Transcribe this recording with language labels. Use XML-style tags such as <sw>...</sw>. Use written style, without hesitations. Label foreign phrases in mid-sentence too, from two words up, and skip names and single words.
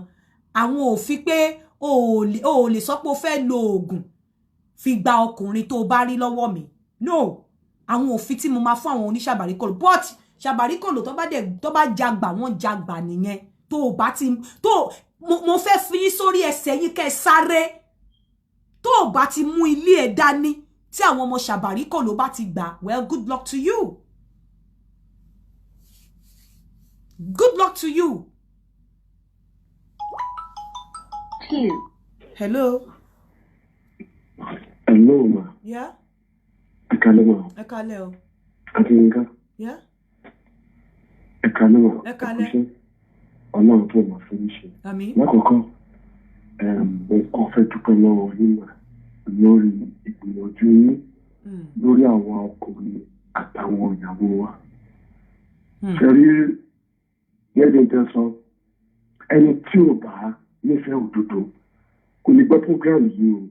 <yo>àwọn òfin pé o lè sọ pé o fẹ́ lo oògùn fi gba ọkùnrin tó bá rí lọ́wọ́ mi no àwọn òfin tí mo máa fún àwọn oníṣàbàríkòlò but ṣàbàríkòlò tó bá jagbà wọ́n jagbà nìyẹn tó bá ti tó mo fẹ́ fi yín sórí ẹsẹ̀ yín kẹ́ sáré tó bá ti mú ilé ẹ̀ dání tí àwọn ọmọ ṣàbàríkòlò bá ti gbà</yo> <en>well good luck to you good luck to you. Hello. Hello, ma. Yeah.</en> <yo>Ekale ma. Ekale o. Adinga.</yo> <en>Yeah.</en> <yo>Ekale ma. Ekale. Ọlọ́run tó máa fi ń ṣe. Àmín. Lákọ̀ọ́kọ́, mo fẹ́ dúpẹ́ lọ́wọ́ yín mà lórí ìgbìyànjú yín lórí àwọn ọkùnrin àtàwọn ìyàwó wa. Ṣẹ̀rí gẹ́gẹ́ tẹ́ sọ, ẹni tí ò bá nífẹ̀ẹ́ òdodo kò ní gbọ́ program yìí o.</yo>